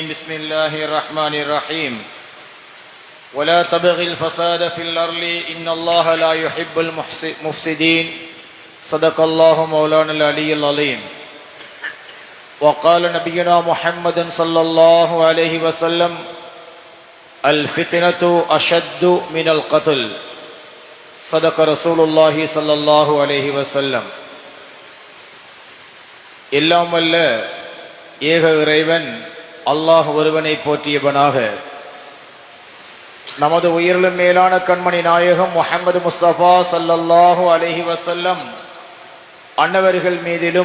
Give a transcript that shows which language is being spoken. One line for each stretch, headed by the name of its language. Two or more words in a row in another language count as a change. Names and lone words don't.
Arabic: بسم الله الرحمن الرحيم ولا تبغ الفساد في الأرض إن الله لا يحب المفسدين صدق الله مولانا العلي العظيم وقال نبينا محمد صلى الله عليه وسلم الفتنة أشد من القتل صدق رسول الله صلى الله عليه وسلم
Tamil: எல்லாம் வல்ல ஏக இறைவன் அல்லாஹ் ஒருவனை போற்றியவனாக நமது உயிரிலும் மேலான கண்மணி நாயகம் முஹம்மது முஸ்தபா
Arabic: صلى الله عليه وسلم
Tamil: அன்னவர்கள் மீதிலும்